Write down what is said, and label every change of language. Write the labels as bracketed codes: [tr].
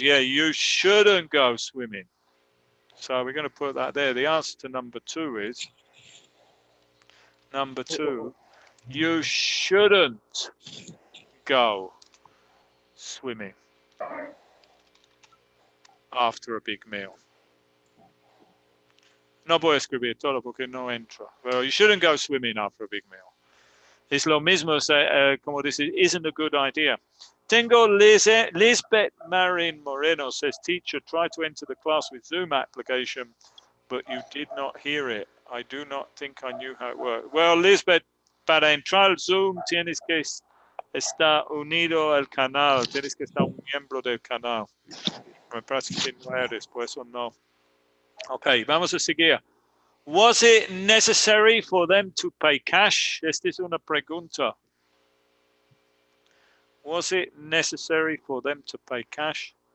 [en] Yeah, you shouldn't go swimming. So we're going to put that there. The answer to number 2 is number 2. You shouldn't go swimming after a big meal. [es] No voy a escribir todo porque no entra. [en] Well, you shouldn't go swimming after a big meal. [es] Es lo mismo como decir, [en] isn't a good idea. Tengo Lisbeth Marin Moreno says, teacher, try to enter the class with Zoom application, but you did not hear it. I do not think I knew how it worked. [es] Well, Lisbeth, para entrar al Zoom tienes que estar unido al canal, tienes que estar un miembro del canal. Me parece que no eres, por eso no. Ok, vamos a seguir. [en] Was it necessary for them to pay cash? [es] Esta es una pregunta. [en] Was it necessary for them to pay cash?